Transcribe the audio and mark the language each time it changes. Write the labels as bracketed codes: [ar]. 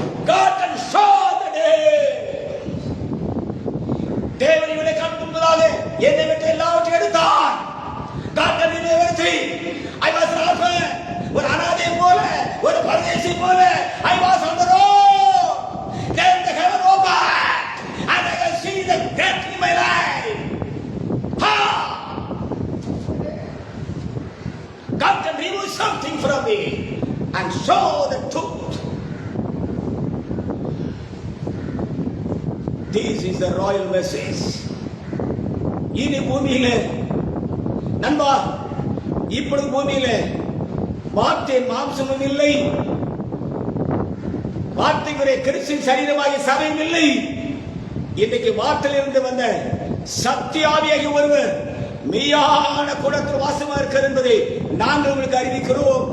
[en] God can show the day. [ta] தேவன் இவனை காண்பிப்பதாக என்னை விட்டு எல்லாவற்றையும் எடுத்தார். [en] God can do everything. I was an orphan, [ta] ஒரு அனாதை போல, ஒரு பரதேசி போல. [en] I was on the road. Then the heaven opened and I can see the death in my life. Ha! God can remove something from me and show the truth. This is the royal message. [ta] இனி பூமியிலே நண்பா, இப்பொழுது பூமியிலே வார்த்தை மாம்சமும் இல்லை, வார்த்தைக்குரிய கிறிஸ்துவின் சரீரமாகிய சபையும் இல்லை. இன்னைக்கு வார்த்தையிலிருந்து வந்த சத்திய ஆவியாகிய ஒருவர் மெய்யான கூடத்தில் வாசமா இருக்கிறார் என்பதை நாங்கள் உங்களுக்கு அறிவிக்கிறோம்.